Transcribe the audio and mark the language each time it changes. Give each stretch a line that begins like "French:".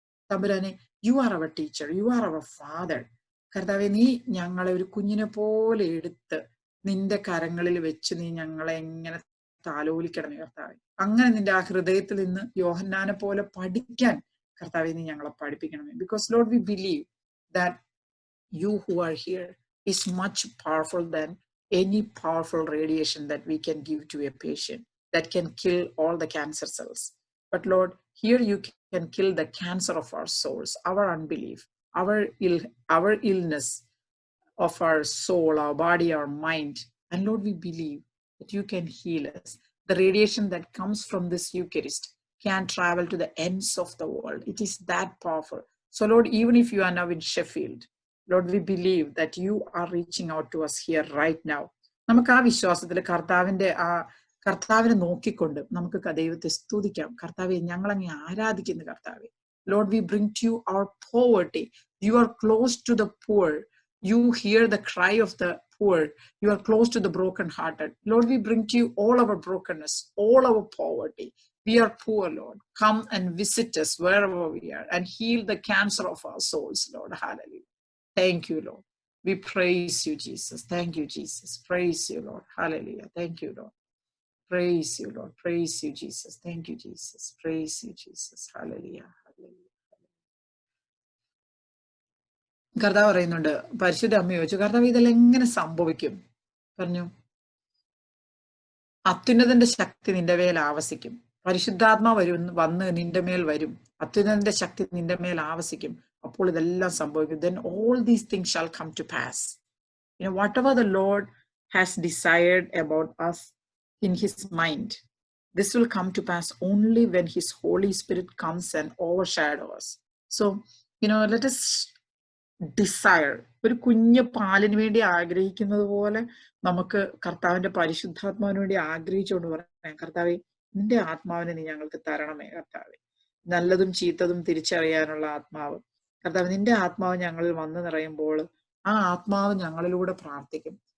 Malayalam: തമ്പുരാനെ,
English: You are our teacher, you are our father.
Malayalam: കർത്താവെ, നീ ഞങ്ങളെ ഒരു കുഞ്ഞിനെ പോലെ എടുത്ത് നിന്റെ കരങ്ങളിൽ വെച്ച് നീ ഞങ്ങളെ എങ്ങനെ താലോലിക്കണമേ കർത്താവെ. അങ്ങനെ നിന്റെ ആ ഹൃദയത്തിൽ നിന്ന് യോഹന്നാനെ പോലെ പഠിക്കാൻ കർത്താവെ നീ ഞങ്ങളെ പഠിപ്പിക്കണമേ.
English: Because Lord, we believe that you who are here is much powerful than any powerful radiation that we can give to a patient that can kill all the cancer cells. But Lord, here you can kill the cancer of our souls, our unbelief, our illness of our soul, our body, our mind. And Lord, we believe that you can heal us. The radiation that comes from this Eucharist can travel to the ends of the world. It is that powerful. So Lord, even if you are now in Sheffield, Lord, we believe that you are reaching out to us here right now.
Malayalam: നമുക്ക് ആ വിശ്വാസത്തിൽ കർത്താവിനെ നോക്കിക്കൊണ്ട് നമുക്ക് ദൈവത്തെ സ്തുതിക്കാം. കർത്താവെ, ഞങ്ങളങ്ങ് ആരാധിക്കുന്നു കർത്താവെ.
English: Lord, we bring to you our poverty. You are close to the poor. You hear the cry of the poor. You are close to the brokenhearted. Lord, we bring to you all our brokenness, all our poverty. We are poor, Lord. Come and visit us wherever we are and heal the cancer of our souls, Lord. Hallelujah. Thank you, Lord. We praise you, Jesus. Thank you, Jesus. Praise you, Lord. Hallelujah. Thank you, Lord. Praise you, Lord. Praise you, Jesus. Thank you, Jesus. Praise you, Jesus. Hallelujah. Hallelujah.
Malayalam: കർത്താവ് പറയുന്നുണ്ട്, പരിശുദ്ധ അമ്മ ചോദിച്ചു, കർത്താവ് ഇതെല്ലാം എങ്ങനെ സംഭവിക്കും? പറഞ്ഞു, അത്യുന്നതന്റെ ശക്തി നിന്റെ മേൽ ആവസിക്കും. പരിശുദ്ധാത്മാ വന്ന് നിന്റെ മേൽ വരും. അത്യുന്നതന്റെ ശക്തി നിന്റെ മേൽ ആവസിക്കും. അപ്പോൾ ഇതെല്ലാം സംഭവിക്കും.
English: Then all these things shall come to pass. Whatever the Lord has desired about us in his mind, this will come to pass only when his Holy Spirit comes and overshadows us. So, let us desire.
Malayalam: ഒരു കുഞ്ഞ് പാലിന് വേണ്ടി ആഗ്രഹിക്കുന്നത് പോലെ നമുക്ക് കർത്താവിന്റെ പരിശുദ്ധാത്മാവിന് വേണ്ടി ആഗ്രഹിച്ചുകൊണ്ട് പറയാം, കർത്താവെ, നിന്റെ ആത്മാവിനെ നീ ഞങ്ങൾക്ക് തരണമേ കർത്താവെ. നല്ലതും ചീത്തതും തിരിച്ചറിയാനുള്ള ആത്മാവ് കർത്താവ്, നിന്റെ ആത്മാവ് ഞങ്ങളിൽ വന്നു നിറയുമ്പോൾ ആ ആത്മാവ് ഞങ്ങളിലൂടെ പ്രാർത്ഥിക്കും.